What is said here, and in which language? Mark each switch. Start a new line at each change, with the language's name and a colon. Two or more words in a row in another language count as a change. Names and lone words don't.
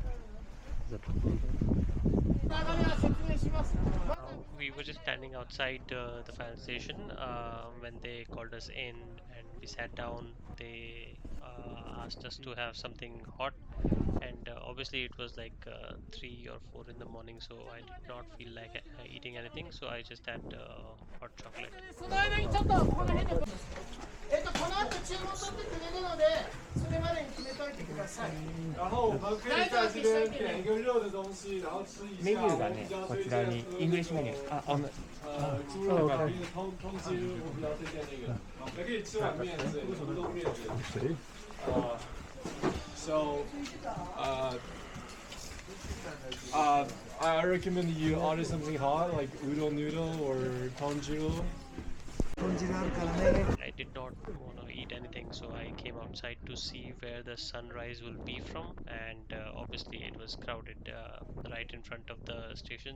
English: We were just standing outside the fire station when they called us in and we sat down. They asked us to have something hot, and obviously it was like 3 or 4 in the morning, so I did not feel like eating anything, so I just had hot chocolate.
Japanese: この後注文取ってくれるので、それまでに決めといてください。
Chinese: 然后我们可以在这边点一个热的东西，然后吃一下。
Japanese: メニューがね、こちらにイングリッシュメニュー。
Chinese: 猪肉吧，一个通鸡，我比较推荐那个。还可以吃碗面之类的，乌冬面之类的。
English: So, I recommend you order something hot like udon noodle or tonjiro. I did not want to eat anything, so I came outside to see where the sunrise will be from, and obviously it was crowded right in front of the station.